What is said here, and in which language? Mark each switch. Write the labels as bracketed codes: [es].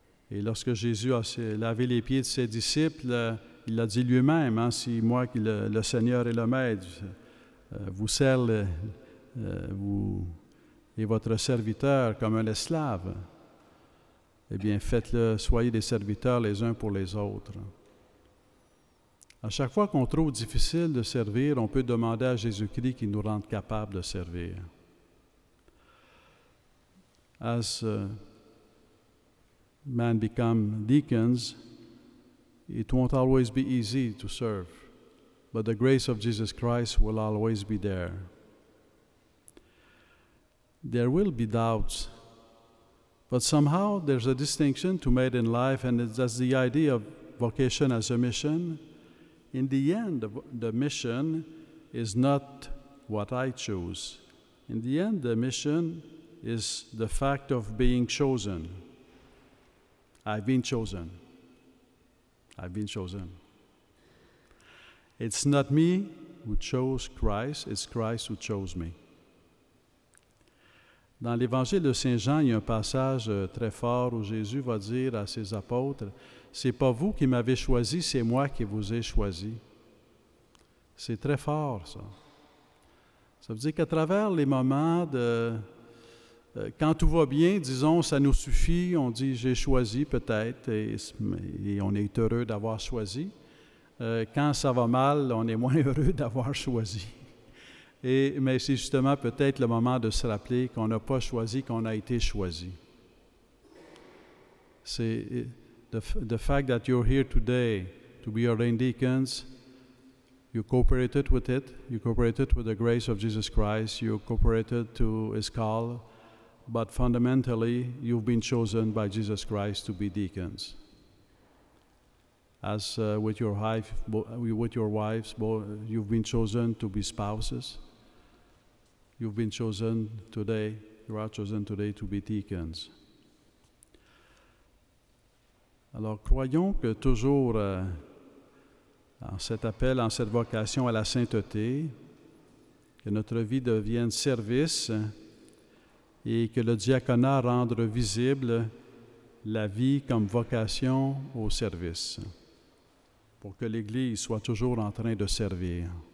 [fr] Et lorsque Jésus a lavé les pieds de ses disciples, il l'a dit lui-même, hein, si moi, le Seigneur et le Maître, vous sert vous et votre serviteur comme un esclave, eh bien, faites-le, soyez des serviteurs les uns pour les autres. À chaque fois qu'on trouve difficile de servir, on peut demander à Jésus-Christ qu'il nous rende capables de servir. [en] As men become deacons, it won't always be easy to serve, but the grace of Jesus Christ will always be there. There will be doubts, but somehow there's a distinction to make in life, and that's the idea of vocation as a mission. In the end, the mission is not what I choose. In the end, the mission is the fact of being chosen. I've been chosen. I've been chosen. It's not me who chose Christ, it's Christ who chose me. [fr] Dans l'Évangile de Saint Jean, il y a un passage très fort où Jésus va dire à ses apôtres, « C'est pas vous qui m'avez choisi, c'est moi qui vous ai choisi. » C'est très fort, ça. Ça veut dire qu'à travers les moments quand tout va bien, disons, ça nous suffit, on dit « j'ai choisi peut-être » et on est heureux d'avoir choisi. Quand ça va mal, on est moins heureux d'avoir choisi. Mais c'est justement peut-être le moment de se rappeler qu'on n'a pas choisi, qu'on a été choisi. [en] C'est the fact that you're here today to be ordained deacons, you cooperated with it, you cooperated with the grace of Jesus Christ, you cooperated to His call, but fundamentally, you've been chosen by Jesus Christ to be deacons. As with your wives, you've been chosen to be spouses. You've been chosen today, you are chosen today to be deacons. [fr] Alors, croyons que toujours, en cet appel, en cette vocation à la sainteté, que notre vie devienne service et que le diaconat rende visible la vie comme vocation au service, pour que l'Église soit toujours en train de servir.